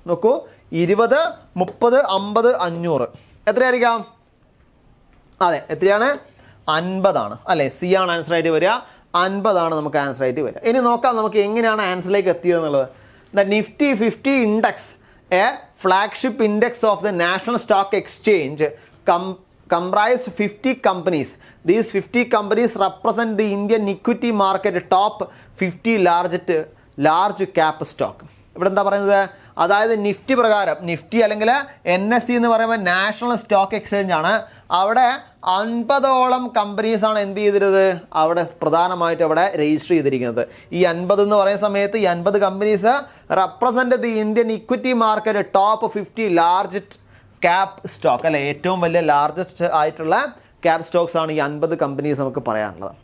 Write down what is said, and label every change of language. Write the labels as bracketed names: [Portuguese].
[Malayalam] നോക്കൂ, 20, 30, 50, 500 എത്രയായിരിക്കാം? അതെ, എത്രയാണ്? 50 അല്ലേ? സി ആണ് ആൻസർ ആയിട്ട് വരിക. 50 നമുക്ക് ആൻസർ ആയിട്ട് വരിക. ഇനി നോക്കാം നമുക്ക് എങ്ങനെയാണ് ആൻസറിലേക്ക് എത്തിയതെന്നുള്ളത്. [English] The Nifty 50 index, a flagship index of the National Stock Exchange, comprise 50 companies. These 50 companies represent the Indian equity market top 50 large cap stock. [Malayalam] ഇവിടെ എന്താ പറയുന്നത്? അതായത് നിഫ്റ്റി പ്രകാരം, നിഫ്റ്റി അല്ലെങ്കിൽ NSE എന്ന് പറയുമ്പോൾ നാഷണൽ സ്റ്റോക്ക് എക്സ്ചേഞ്ച് ആണ്. അവിടെ 50ഓളം കമ്പനീസ് ആണ് എന്ത് ചെയ്തിരുന്നത്? അവിടെ പ്രധാനമായിട്ട് അവിടെ രജിസ്റ്റർ ചെയ്തിരിക്കുന്നത്. ഈ 50 എന്ന് പറയുന്ന സമയത്ത് ഈ 50 [English] companies represent the Indian equity market top 50 large cap stock [Malayalam] അല്ലെ, ഏറ്റവും വലിയ ലാർജസ്റ്റ് ആയിട്ടുള്ള ക്യാപ് സ്റ്റോക്സ് ആണ് ഈ 50 കമ്പനീസ് നമുക്ക് പറയാനുള്ളത്.